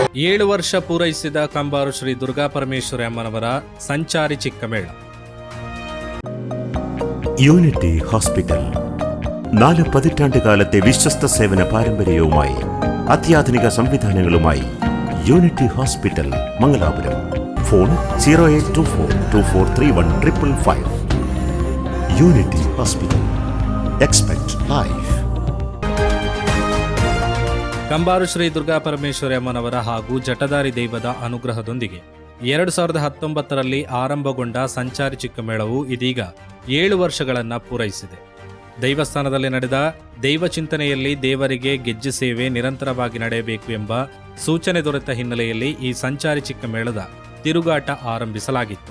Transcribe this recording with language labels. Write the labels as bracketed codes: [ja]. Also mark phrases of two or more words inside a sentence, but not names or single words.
[kn] 7 ವರ್ಷ ಪೂರೈಸಿದ ಕಂಬಾರು ಶ್ರೀ ದುರ್ಗಾ ಪರಮೇಶ್ವರಿ ಅಮ್ಮನವರ ಸಂಚಾರಿ ಚಿಕ್ಕಮೇಳ. [ml] യൂണിറ്റി ഹോസ്പിറ്റൽ 4 പതിറ്റാണ്ടുകാലത്തെ വിശ്വസ്ത സേവന പാരമ്പര്യവുമായി അത്യാധുനിക സംവിധാനങ്ങളുമായി യൂണിറ്റി ഹോസ്പിറ്റൽ മംഗലാപുരം. ഫോൺ 0824243155. യൂണിറ്റി ഹോസ്പിറ്റൽ. [en] expect life. [kn] ಕಂಬಾರು ಶ್ರೀ ದುರ್ಗಾ ಪರಮೇಶ್ವರಿ ಅಮ್ಮನವರ ಹಾಗೂ ಜಟಧಾರಿ ದೈವದ ಅನುಗ್ರಹದೊಂದಿಗೆ 2019ರಲ್ಲಿ ಆರಂಭಗೊಂಡ ಸಂಚಾರಿ ಚಿಕ್ಕಮೇಳವು ಇದೀಗ 7 ವರ್ಷಗಳನ್ನು ಪೂರೈಸಿದೆ. ದೈವಸ್ಥಾನದಲ್ಲಿ ನಡೆದ ದೈವ ಚಿಂತನೆಯಲ್ಲಿ ದೇವರಿಗೆ ಗೆಜ್ಜೆ ಸೇವೆ ನಿರಂತರವಾಗಿ ನಡೆಯಬೇಕು ಎಂಬ ಸೂಚನೆ ದೊರೆತ ಹಿನ್ನೆಲೆಯಲ್ಲಿ ಈ ಸಂಚಾರಿ ಚಿಕ್ಕಮೇಳದ ತಿರುಗಾಟ ಆರಂಭಿಸಲಾಗಿತ್ತು.